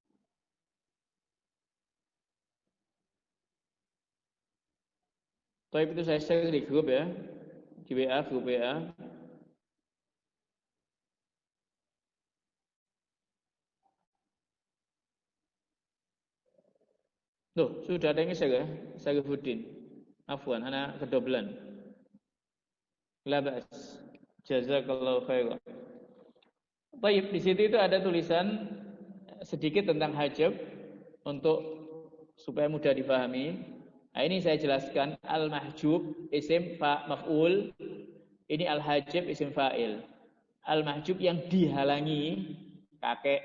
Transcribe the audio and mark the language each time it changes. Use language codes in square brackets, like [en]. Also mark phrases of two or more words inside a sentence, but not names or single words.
[id] Tapi itu saya share di grup ya. Di WA, grup WA. Loh, sudah ada yang share ya? Sarifuddin. Afwan, anak kedoblan. [ar] لا بأس. جزاك الله خيرا. [id] Baik, di situ itu ada tulisan sedikit tentang hajab untuk supaya mudah difahami. Nah, ini saya jelaskan [ar] المحجوب اسم مفعول, [id] ini [ar] الحاجب اسم فاعل. [id] Al-mahjub yang dihalangi, kakek.